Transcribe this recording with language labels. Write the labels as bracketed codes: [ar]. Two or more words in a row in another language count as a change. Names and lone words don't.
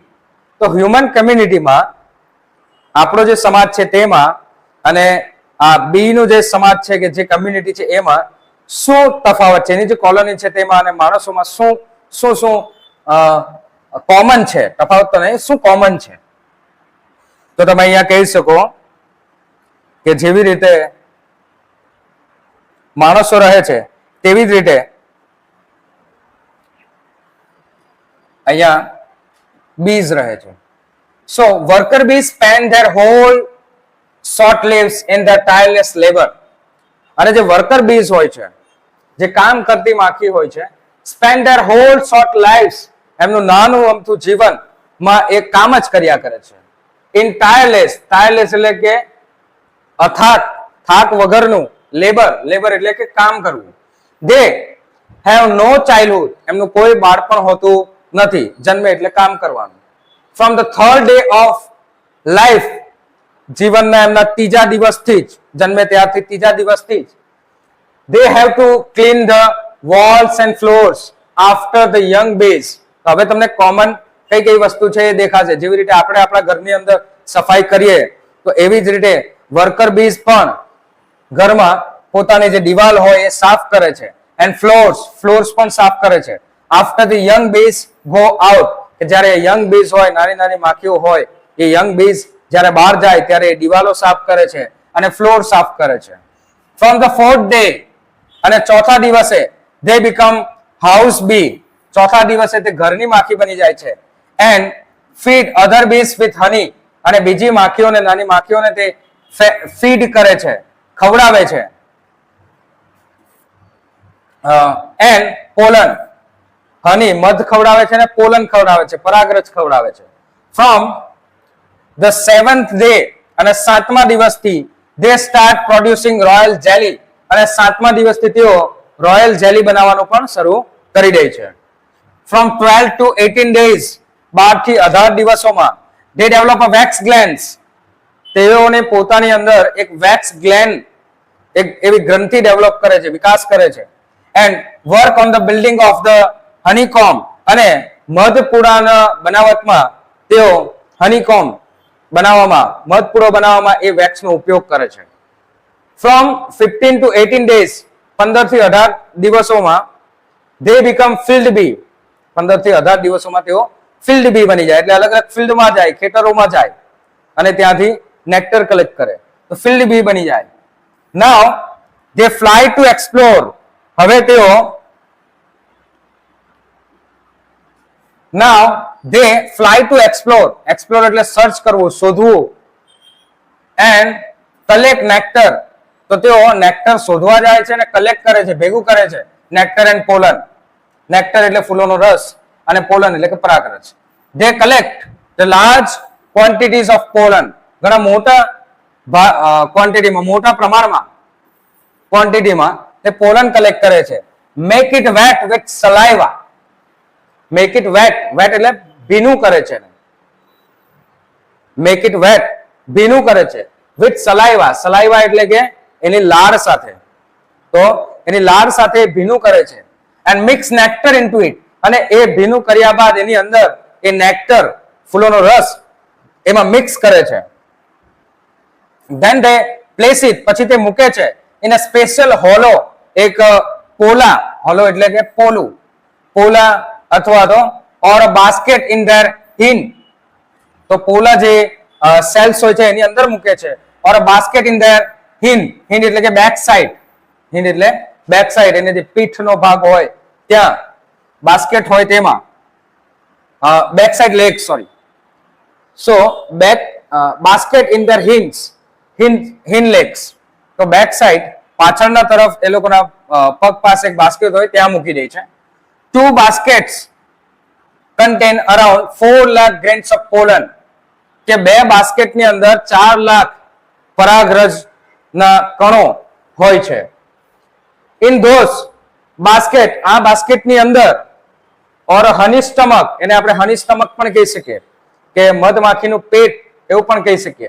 [gu] તો હ્યુમન કમ્યુનિટીમાં આપણો જે સમાજ છે તેમાં અને આ બી નું જે સમાજ છે કે જે કમ્યુનિટી છે એમાં શું તફાવત છે, એની જે કોલોની છે તેમાં અને માણસોમાં શું શું શું કોમન છે, તફાવત તો નહીં, શું કોમન છે? તો તમે અહીંયા કહી શકો કે જેવી રીતે માણસો રહે છે તેવી જ રીતે અહીંયા bees રહે છે. [en] So worker bees spend their whole short lives in their tireless labor. [gu] અને જે [en] worker bees [gu] હોય છે, જે કામ કરતી માખી હોય છે, [en] spend their whole short lives, [gu] એમનું નાનું અમથું જીવનમાં એ કામ જ કર્યા કરે છે. [en] In tireless [gu] એટલે કે અથાક, થાક વગરનું, લેબર એટલે કે કામ કરવું. [en] They have no childhood, [gu] એમનું કોઈ બાળપણ હોતું નથી, જન્મે એટલે કામ કરવાનું. [en] From the third day of life, [gu] જીવનના એમના ત્રીજા દિવસથી જ, જન્મે ત્યારથી ત્રીજા દિવસથી જ, [en] they have to clean the walls and floors after the young bees. [gu] તો હવે તમને કોમન કઈ વસ્તુ છે એ દેખાશે. જેવી રીતે આપણે આપણા ઘરની અંદર સફાઈ કરીએ તો એવી જ રીતે [en] worker bees [gu] પણ ઘરમાં પોતાની જે દિવાલ હોય એ સાફ કરે છે, [en] and floors [gu] પણ સાફ કરે છે. [en] after the young bees go out, [gu] કે જ્યારે [en] young bees [gu] હોય, નાની નાની માખીઓ હોય, એ [en] young bees [gu] જ્યારે બહાર જાય ત્યારે એ દિવાલો સાફ કરે છે અને ફ્લોર સાફ કરે છે. [en] from the fourth day, [gu] અને ચોથા દિવસે [en] they become house bee, [gu] ચોથા દિવસે તે ઘરની માખી બની જાય છે. [en] એન્ડ feed other bees with honey, [gu] અને બીજી માખીઓને, નાની માખીઓને તે ફીડ કરે છે, ખવડાવે છે. [en] and pollen, [gu] હની મધ ખવડાવે છે અને પોલન ખવડાવે છે, પરાગરજ ખવડાવે છે. [en] from the 7th day, [gu] અને 7મા દિવસથી [en] they start producing royal jelly, [gu] અને 7મા દિવસથી તેઓ [en] royal jelly [gu] બનાવવાનું પણ શરૂ કરી દે છે. [en] from 12 to 18 days, [gu] 12 થી 18 દિવસોમાં [en] they develop a wax glands, [gu] તેઓને પોતાની અંદર એક [en] wax gland, [gu] એક એવી ગ્રંથિ ડેવલપ કરે છે, વિકાસ કરે છે. [en] and work on the building of the honeycomb, [gu] અને મધપૂડાના બનાવટમાં તેઓ હનીકોમ બનાવવામાં, મધપૂડો બનાવવામાં એ વેક્સનો ઉપયોગ કરે છે. [en] from 15 to 18 days, [gu] 15 થી 18 દિવસોમાં [en] they become field bee, [gu] 15 થી 18 દિવસોમાં તેઓ [en] field bee [gu] બની જાય, એટલે અલગ અલગ ફિલ્ડમાં જાય, ખેતરોમાં જાય અને ત્યાંથી નેક્ટર કલેક્ટ કરે, તો [en] field bee [gu] બની જાય. [en] નાઉ they fly to explore, [gu] હવે તેઓ [en] now they fly to explore [gu] એટલે સર્ચ કરવું, શોધવું. [en] and collect nectar, [gu] તો તેઓ નેક્ટર શોધવા જાય છે અને કલેક્ટ કરે છે, ભેગું કરે છે. [en] nectar and pollen, [gu] નેક્ટર એટલે ફૂલોનો રસ અને પોલન એટલે કે પરાગરજ. [en] they collect the large quantities of pollen, [gu] ઘણા મોટા ક્વોન્ટિટીમાં, મોટા પ્રમાણમાં ક્વોન્ટિટીમાં તે પોલન કલેક્ટ કરે છે. [en] make it wet with saliva, make it wet [gu] એટલે ભીનું કરે છે, [en] make it wet [gu] ભીનું કરે છે, [en] with saliva [gu] એટલે કે એની લાળ સાથે, તો એની લાળ સાથે ભીનું કરે છે. [en] and mix nectar into it, [gu] અને એ ભીનું કર્યા બાદ એની અંદર એ નેક્ટર, ફૂલોનો રસ એમાં મિક્સ કરે છે. [en] then they place it, [gu] પછી તે મૂકે છે [en] in a special hollow, [gu] એક પોલા, હોલો એટલે કે પોલું, પોલા અથવા તો [en] or a basket in their hin, [gu] તો પોલા જે સેલ્સ હોય છે એની અંદર મૂકે છે, [en] or a basket in their [gu] હિન એટલે કે [en] back side, [gu] હિન એટલે [en] back side, [gu] એને જે પીઠનો ભાગ હોય ત્યાં બાસ્કેટ હોય તેમાં [en] back side leg, sorry, so back basket in their hin legs, [gu] તો [en] back side [gu] પાછળના તરફ એ લોકોના પગ પાસે એક બાસ્કેટ હોય ત્યાં મૂકી દે છે. [en] 2 baskets contain around 4 lakh grains of pollen, [gu] કે 2 બાસ્કેટની અંદર 4 લાખ પરાગરજના કણો હોય છે. [en] in those basket, [gu] આ બાસ્કેટની અંદર, [en] or honey stomach, [gu] એને આપણે [en] honey stomach [gu] પણ કહી શકીએ, કે મધમાખીનું પેટ એવું પણ કહી શકીએ.